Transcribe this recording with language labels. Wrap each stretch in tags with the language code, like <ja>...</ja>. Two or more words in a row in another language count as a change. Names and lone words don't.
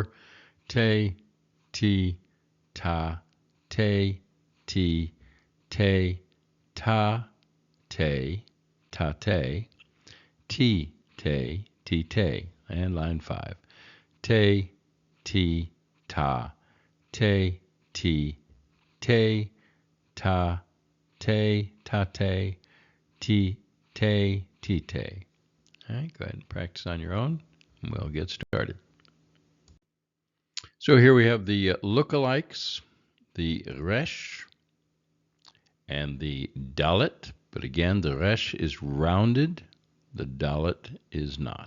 <he>Te, ti, ta, te, ti, te, ta, te, tate, ti, te, tite.</he> <en>And line 5.</en> <he>Te, ti, ta, te, ti, te, ta, te, tate, ti, te, tite.</he> <en>All right, go ahead and practice on your own, and we'll get started. So here we have the lookalikes, the resh, and the dalet. But again, the resh is rounded. The dalet is not.</en>